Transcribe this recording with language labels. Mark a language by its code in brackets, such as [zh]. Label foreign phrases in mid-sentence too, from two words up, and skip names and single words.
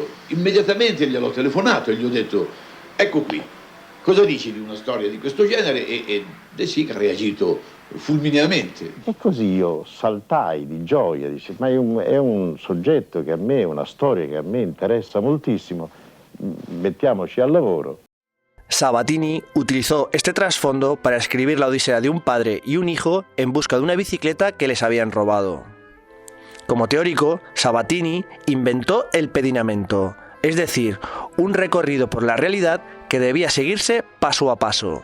[it] Immediatamente gliel'ho telefonato e gli ho detto: ecco qui, cosa dici di una storia di questo genere? E De Sica ha reagito fulmineamente. E così io saltai di gioia, dice, ma è un soggetto che a me, una storia che a me interessa moltissimo, mettiamoci al lavoro. [es] Sabatini utilizó este trasfondo para escribir la odisea de un padre y un hijo en busca de una bicicleta que les habían robado. Como teórico, Sabatini inventó el pedinamento, es decir, un recorrido por la realidad que debía seguirse paso a paso.